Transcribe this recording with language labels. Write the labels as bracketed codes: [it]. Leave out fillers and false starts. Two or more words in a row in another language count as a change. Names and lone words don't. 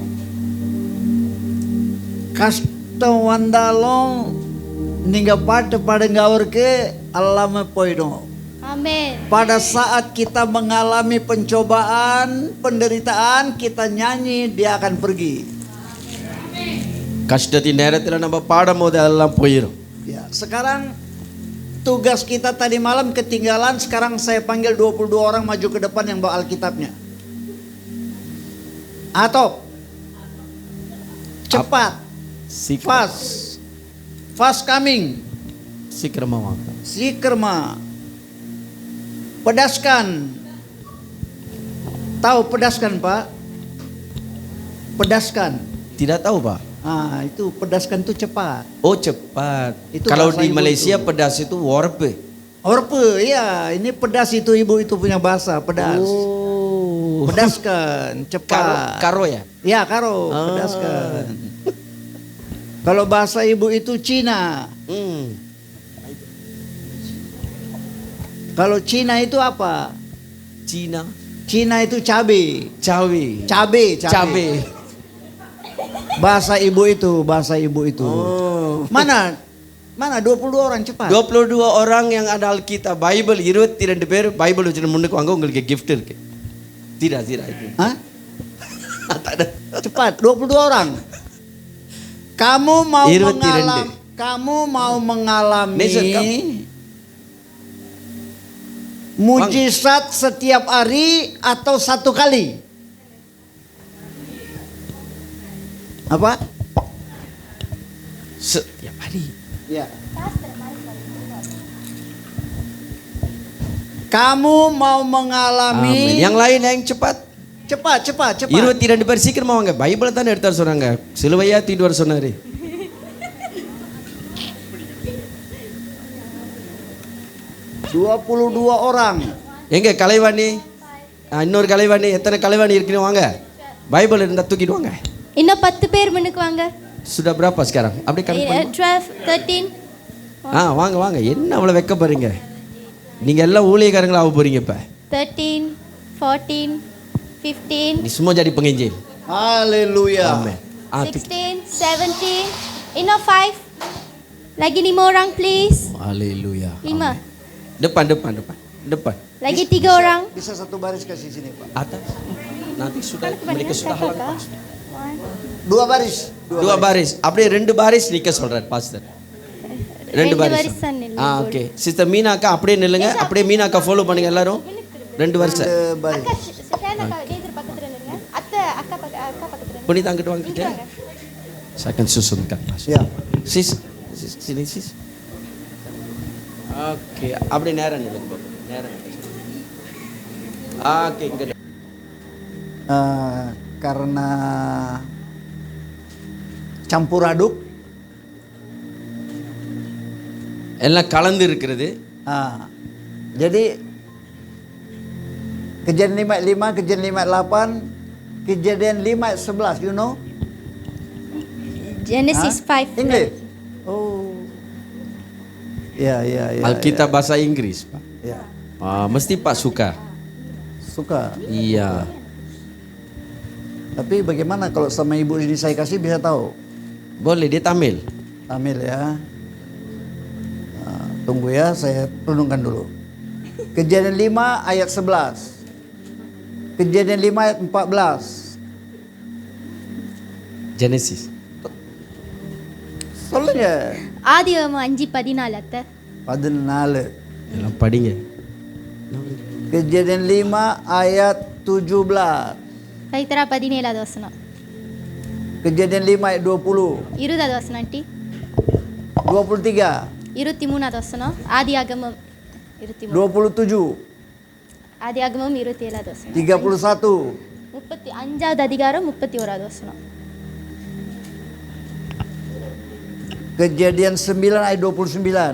[id] Kasta wandalong ninga parte pada ngaur ke Allah poido. Amin. Pada saat kita mengalami pencobaan, penderitaan, kita nyanyi, dia akan pergi. [ta] கஷ்டத்தின் நேரத்தில் நம்ம பாடும்போது அதெல்லாம் போயிடும். [id] Ya, sekarang tugas kita tadi malam ketinggalan, sekarang saya panggil 22 orang maju ke depan yang bawa Alkitabnya. Atau cepat, [en] fast coming, [ta] சீக்கிரமா வாங்க. [ms] sikerma, pedaskan. [id] Tahu pedaskan Pak? Pedaskan. Tidak tahu Pak. Ah, itu pedaskan itu cepat. Oh cepat. Itu Kalau bahasa di ibu Malaysia itu. pedas itu warpe. Orpe, iya, ini pedas itu ibu itu punya bahasa pedas. Oh. Pedaskan, cepat. Karo ya? Ya, karo, Ah. pedaskan. Kalau bahasa ibu itu Cina. Kalau Cina itu apa? Cina. Cina itu cabe. Cabe. Bahasa ibu itu. Oh. Mana 22 orang cepat. 22 orang yang ada Alkitab Bible [ta] 22 பேர் பைபிள் வச்சு முன்னுக்கு வாங்க உங்களுக்கு gift இருக்கு. [id] Tidak itu. Hah? [ms] Tak ada. [id] Cepat, 22 orang. Kamu mau 22. mengalami Mujizat setiap hari atau satu kali? Apa? Setiap hari. Ya. Kamu mau mengalami Amin. Yang lain yang cepat. cepat. [ta] 22 பேர் சீக்கிரமா வாங்க. பைபிளை தானே எடுத்தார் சொன்னாங்க. சிலுவையா தூக்கிட்டு வர சொன்னாரு. 22 orang. எங்க கலைவாணி? இன்னொரு கலைவாணி, எத்தனை கலைவாணி இருக்குன்னு வாங்க. பைபிள் இருந்தா தூக்கிட்டு வாங்க. இன்னும் 10 பேர் முன்னுக்கு வாங்க. [id] Sudah berapa sekarang? [ta] அப்படி கணக்கு பண்ணுங்க. 12, 13. வாங்க. என்ன அவ்வளவு வெக்க போறீங்க? நீங்க எல்லாம் ஊழியக்காரங்களா ஆக போறீங்க இப்ப. 13, 14, 15. [id] Ini semua jadi penginjil. Haleluya. Amin. 16, 17. Enough 5. Lagi 5 orang please. Haleluya. 5. Depan. Lagi 3 orang. Bisa satu baris kasih sini, Pak. Atas. Nanti sudah mereka sudah halang Pak. 2 baris. Dua baris. [ta] அப்படியே 2 baris நிக்க சொல்றார் பாஸ்டர். 2 baris. வரிசை நில்லு. ஓகே. சிஸ்டர் மீனா அக்கா அப்படியே நில்லுங்க. அப்படியே மீனா அக்கா ஃபாலோ பண்ணுங்க எல்லாரும். 2 வருஷம். [id] 2 baris. [ta] பக்கத்துல நில்லுங்க. அக்கா பக்கத்துல. புனிதா அங்கிட்டு வாங்கிட்டு. [id] Saya susunkan Mas. Ya. Sis, sini sis. Oke, [ta] அப்படியே நேரா நில்லுங்க பாப்பா. நேரா. Oke, இங்க. [id] Karena campur aduk. [ta] எல்லாம் கலந்து இருக்கிறது. [id] Jadi kejadian 5:5, kejadian 5:8, kejadian 5:11, [en] you know? Genesis 5. English. [id] Oh. Ya. Alkitab bahasa Inggris, Pak. Ya. Mesti Pak suka. Suka. Iya. Tapi bagaimana kalau sama ibu ini saya kasih bisa tahu? Boleh dia Tamil. Tamil ya. Tunggu ya, saya renungkan dulu. Kejadian 5 ayat 11. Kejadian 5 ayat 14. Genesis. [ta] சொல்லுங்க. ஆதியாகமம் 5:14 அத்தை. 14. எல்லாம் படிங்க. [id] Kejadian 5 ayat 17. [ta] ரைத்தரா 17வது வசனம். [id] Kejadian 5 ayat 20. [ta] 20வது வசனம் ஆண்டி. 23. 23வது வசனம். ஆதியாகமம் 23. 27. ஆதியாகமம் 27வது வசனம். 31. 35வது அதிகாரம் 31வது வசனம். [id] Kejadian 9 ayat 29.